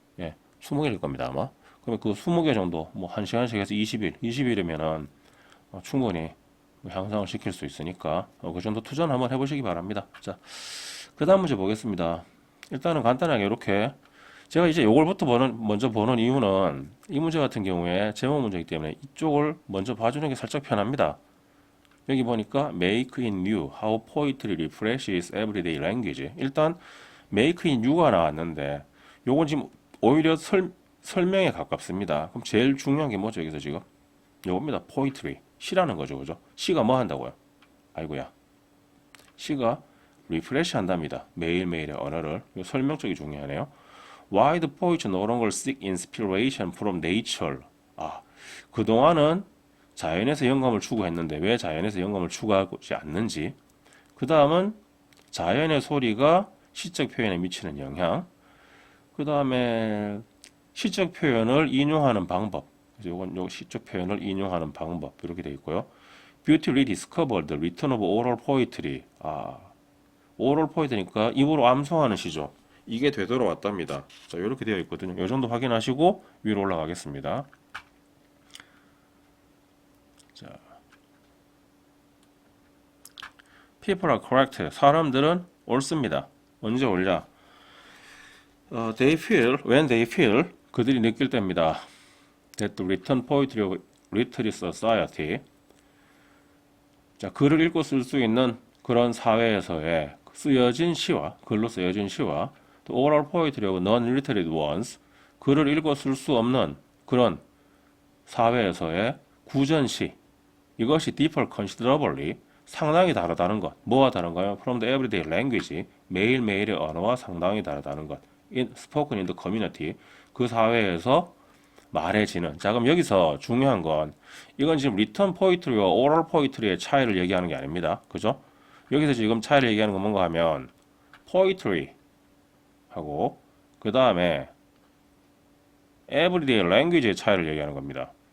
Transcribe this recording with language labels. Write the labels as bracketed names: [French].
[Korean] 예, 20개일 겁니다 아마. 그러면 그 20개 정도 뭐 1시간씩 해서 20일이면은 충분히 향상을 시킬 수 있으니까 그 정도 투자는 한번 해보시기 바랍니다. 자, 그 다음 문제 보겠습니다. 일단은 간단하게 이렇게 제가 이제 요걸부터 먼저 보는 이유는 이 문제 같은 경우에 제목 문제이기 때문에 이쪽을 먼저 봐주는 게 살짝 편합니다. 여기 보니까 [English] make in new, how poetry refreshes everyday language. [Korean] 일단 make in new가 나왔는데 요건 지금 오히려 설명에 가깝습니다. 그럼 제일 중요한 게 뭐죠 여기서 지금? 요겁니다. poetry. 시라는 거죠. 그죠? 시가 뭐 한다고요? 아이고야. 시가 refresh 한답니다. 매일매일의 언어를. 요 설명 쪽이 중요하네요. [English] Why the poets no longer seek inspiration from nature? [Korean] 아, 그동안은 자연에서 영감을 추구했는데 왜 자연에서 영감을 추구하지 않는지. 그 다음은 자연의 소리가 시적 표현에 미치는 영향. 그 다음에 시적 표현을 인용하는 방법. 요건 요 시적 표현을 인용하는 방법 이렇게 되어 있고요. [English] Beauty rediscovered the return of oral poetry. [Korean] 아, oral poetry니까 입으로 암송하는 시죠. 이게 되돌아왔답니다. 자, 이렇게 되어 있거든요. 이 정도 확인하시고 위로 올라가겠습니다. [English] 자, people are correct. [Korean] 사람들은 옳습니다. 언제 옳냐? [English] They feel, when they feel, [Korean] 그들이 느낄 때입니다. [English] That the written poetry of literary society. [Korean] 자, 글을 읽고 쓸 수 있는 그런 사회에서의 쓰여진 시와, 글로 쓰여진 시와 또 [English] oral poetry of non-literate ones, [Korean] 글을 읽고 쓸 수 없는 그런 사회에서의 구전시, 이것이 [English] differ considerably, [Korean] 상당히 다르다는 것. 뭐가 다른가요? [English] From the everyday language, [Korean] 매일매일의 언어와 상당히 다르다는 것. [English] Spoken in the community, [Korean] 그 사회에서 말해지는. 자, 그럼 여기서 중요한 건 이건 지금 리턴 포이트리와 오럴 포이트리의 차이를 얘기하는 게 아닙니다. 그죠? 여기서 지금 차이를 얘기하는 건 뭔가 하면 포이트리 하고 그 다음에 everyday language의 차이를 얘기하는 겁니다.